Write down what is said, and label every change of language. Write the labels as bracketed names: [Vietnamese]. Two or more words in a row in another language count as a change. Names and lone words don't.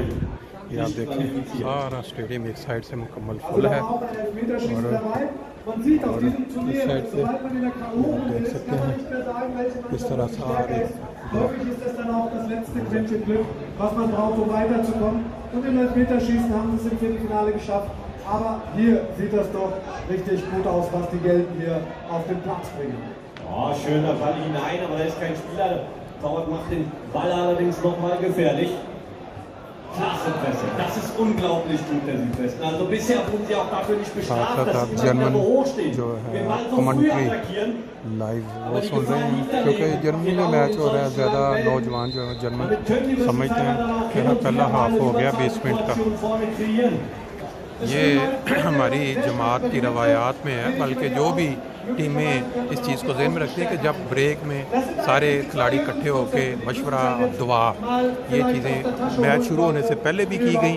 [Urdu] یہ آپ دیکھیں سارا سٹیڈیم ایک سائیڈ سے مکمل فل ہے اور اس سائیڈ سے دیکھ سکتے ہیں اس طرح سارے [German] und im Elfmeterschießen haben sie es im Viertelfinale geschafft. Aber hier sieht das doch richtig gut aus, was die Gelben hier auf den Platz bringen. Oh, schöner Ball hinein, aber da ist kein Spieler. Torwart macht den Ball allerdings nochmal gefährlich. Klasse Presse, das ist unglaublich gut, der Südwesten. Also bisher wurden sie auch dafür nicht bestraft, dass sie immer wieder so hoch stehen. Den Ball so früh attackieren. [Urdu] لائیو وہ سن رہے ہیں کیونکہ جرمنی میں میچ ہو رہا ہے، زیادہ نوجوان جو جرمن سمجھتے ہیں کہ پہلا ہاف ہو گیا 20 منٹ کا. یہ ہماری جماعت کی روایات میں ہے، بلکہ جو بھی ٹیمیں اس چیز کو ذہن میں رکھتی ہیں کہ جب بریک میں سارے کھلاڑی اکٹھے ہو کر مشورہ اور دعا، یہ چیزیں میچ شروع ہونے سے پہلے بھی کی گئی.